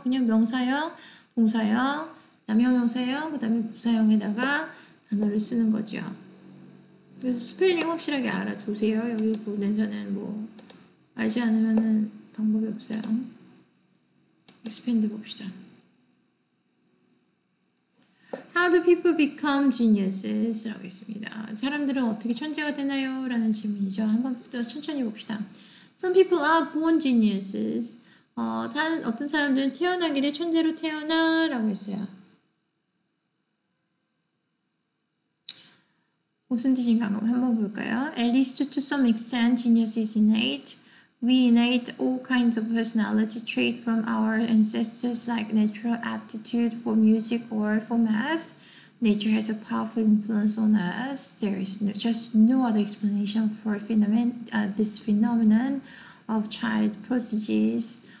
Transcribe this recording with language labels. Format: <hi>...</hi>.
<ko>그냥 명사형, 동사형, 그다음에 형용사형, 그다음에 부사형에다가 단어를 쓰는 거죠. 그래서 스펠링 확실하게 알아두세요. 여기 부분에서는 뭐 알지 않으면은 방법이 없어요. expand 봅시다.</ko> <en>How do people become geniuses?</en> <ko>라고 했습니다. 사람들은 어떻게 천재가 되나요? 라는 질문이죠. 한번 더 천천히 봅시다.</ko> <en>Some people are born geniuses.</en> <ko>어떤 사람들은 태어나기를 천재로 태어나 라고 했어요. 무슨 뜻인가 한번 볼까요?</ko> <en>At least to some extent, genius is innate. We innate all kinds of personality traits from our ancestors like natural aptitude for music or for math. Nature has a powerful influence on us. There is just no other explanation for this phenomenon of child prodigies.</en>